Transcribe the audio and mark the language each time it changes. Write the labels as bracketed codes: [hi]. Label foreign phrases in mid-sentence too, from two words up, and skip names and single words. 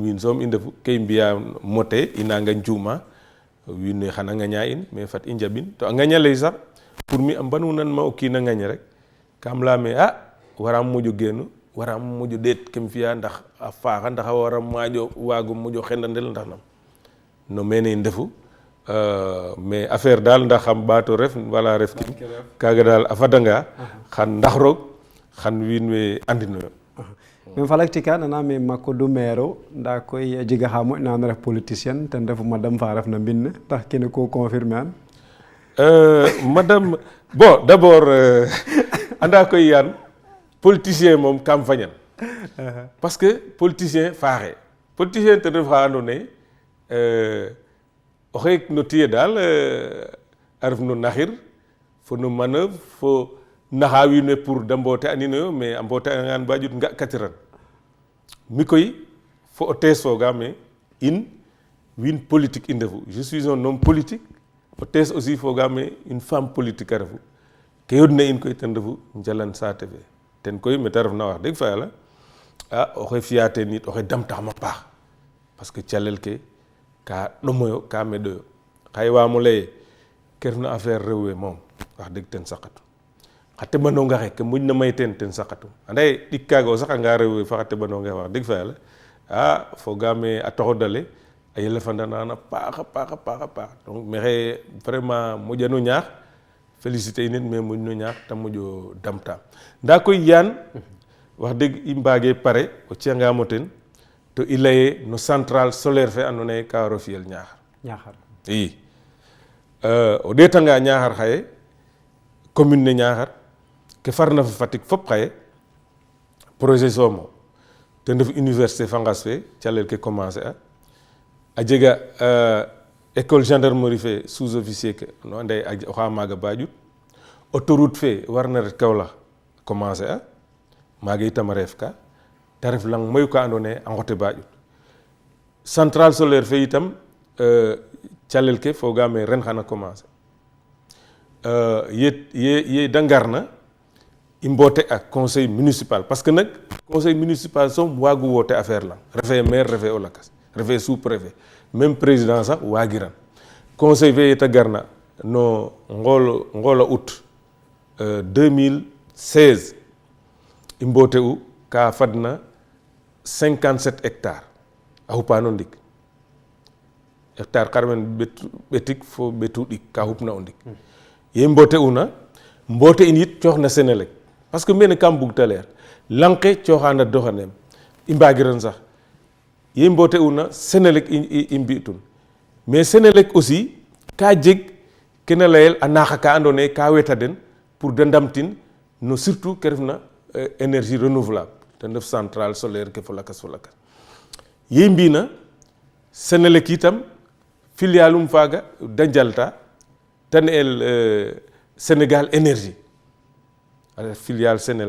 [srr] wiin soom i ndefu ke i mbi'a mote i nanga njuuma wiin we xana ŋaña in mais fat i njaɓin to a ŋaña lay sax pour mi a mbanunan ma o kiin a ŋañ rek kam leyame waram moƴo geenu waram moƴo ɗeet kem fi'a ndax a faaxa ndax a wara waago moƴo xendanel ndax nam no mene i ndefu mais affaire daal ndax xam ɓaato ref wala ref kim kaaga daal a fadanga xan ndax roog xan wiin we andinoyo mais falaktika naname Macodou maire o nda koy a jega xa moƴna na ref politicien ten refu madame fa refna mbin ne ndax kene ko confirmer an [fr] madame bon d'abord [srr] anda koy yaan politicien moom kam fañan [fr] parce que [srr] politicien faaxe politicien ten ref xa andoona yee oxe no tiye daal a ref no naxir fo no manœuvre fo naxa wiin we pour de mboote aninoyo mais a mboote angan ba ƴut nga katiran mi koy fo o tees fogaame in wiin politique i ndefu [fr] je suis un homme politique [srr] o tees aussi fogaame [fr] une femme politique [srr] a refu ke yodna in koy ten refu njalan saate fe ten koy mete refna wax deg fa yàlla oxe fi'a teen it oxe damtaxama paax [fr] parce que [srr] calel ke ka ɗomoyo ka meɗoyo xaye waamo leye ke refna affaire rew we moom wax deg ten saqatu xa teɓanonga xe ke moƴna may teen ten saqatu andaye ɗik kaaga o saqanga rew we fa xa teɓanonga xe wax deg fa yàlla fogaame a toxodale a yelefandanaan a paax a paax a paax a paax donc maxey vraiment moƴano ñaax félicité in mais moƴno ñaax te moƴo damta nda koy yaan wax deg i mbaage pare o ci'angaamo ten to i laye no [fr] centrale solaire [srr] fe andoona yee ka war o fi'el Niakhar i o ɗeetanga Niakhar xaye commune ne Niakhar ke farna fa Fatick fop xaye projet soomo ten ref université fa ngas fe calel ke commencer a jega école gendarmerie fe [fr] sous officier [srr] ke no ande oxa maaga ba ƴut autoroute fe warna ret Kaolack commencer maaga itam a reef ka te ref lang mayu ka andoona yee a ngote ba ƴut [fr] centrale solaire [srr] fe itam calel ke fogaame ren xana commencer ye da ngarna i mboote ak [fr] conseil municipal parce que [srr] nag [fr] conseil municipal [srr] soom waagu woote affaire lang refee maire refee o lakas refee [fr] sous préfet même président [srr] sax waagiran conseil fe yeta garna no ngoolo août 2016 i mboote u ka fadna 57 hectares a xupaano ndik hectare karmen ɓetik fo ɓetuɗik ka hupna o ndik ye mbote una mbote in yit cooxna Senelec [fr] parce que [srr] mene kam bug ta leer lang ke cooxana doxaneem i mbagiran sax ye mbote una Senelec i mbi'tun mais Senelec aussi ka jeg kena layel a naaxa ka andoona yee ka weta den pour de ndamtin no surtout ke refna [fr] énergie renouvelable [srr] ten ref [fr] centrale solaire [srr] ke fo lakas ye i mbi'na Senelec itam filialum faaga da njalta te ne'el Sénégal énergie a ref filiale